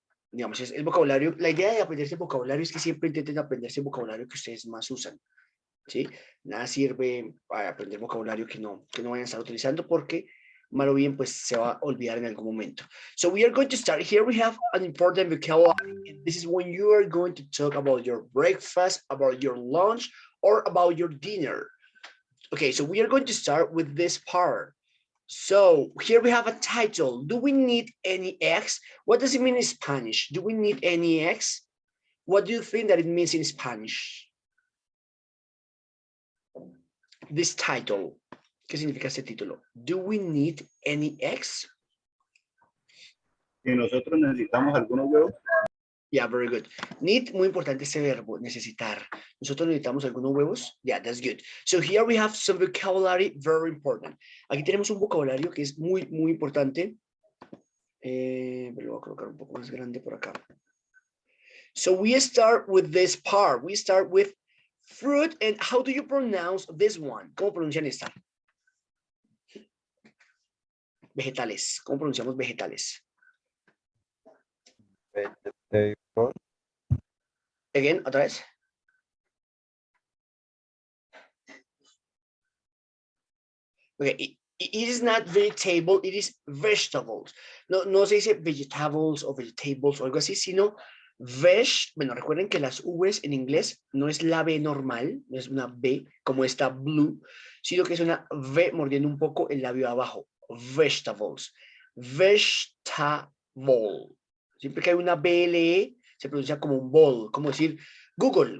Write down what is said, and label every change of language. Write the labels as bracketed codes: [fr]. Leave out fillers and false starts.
[es] Digamos, es el vocabulario, la idea de aprenderse el vocabulario es que siempre intenten aprenderse el vocabulario que ustedes más usan, ¿sí? Nada sirve para aprender vocabulario que no vayan a estar utilizando porque mal o bien pues se va a olvidar en algún momento. [en] So we are going to start. Here we have an important vocabulary. This is when you are going to talk about your breakfast, about your lunch, or about your dinner. Okay, so we are going to start with this part. So here we have a title. Do we need any eggs? What does it mean in Spanish? Do we need any eggs? What do you think that it means in Spanish? This title. [es] ¿Qué significa este título? [en] Do we need any eggs? [es] Si nosotros necesitamos algunos huevos. [en] Yeah, very good. [es] Need, muy importante ese verbo, necesitar. Nosotros necesitamos algunos huevos. [en] Yeah, that's good. So here we have some vocabulary, very important. [es] Aquí tenemos un vocabulario que es muy, muy importante. Me lo voy a colocar un poco más grande por acá. [en] So we start with this part. We start with fruit. And how do you pronounce this one? [es] ¿Cómo pronuncian esta? Vegetales. ¿Cómo pronunciamos vegetales? Again, otra vez. [en] Okay, it is not vegetable, it is vegetables. [es] No, no se dice vegetables o vegetables o algo así, sino bueno, recuerden que las V's en inglés no es la B normal, no es una B como esta blue, sino que es una V mordiendo un poco el labio abajo. Vegetables. Vegetable. Siempre que hay una BLE, se pronuncia como un bowl, como decir Google.